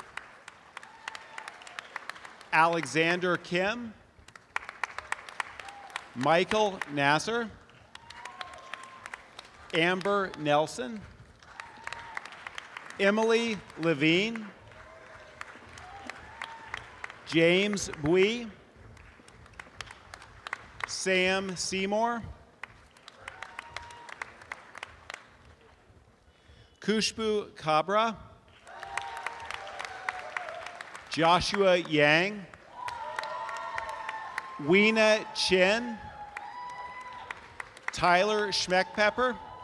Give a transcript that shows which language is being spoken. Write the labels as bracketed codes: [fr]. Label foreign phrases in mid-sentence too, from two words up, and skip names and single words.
[en] Alexander Kim, Michael Nasser, Amber Nelson, Emily Levine, James Bui, Sam Seymour, Kushbu Kabra, Joshua Yang, Weena Chin, Tyler Schmeckpepper,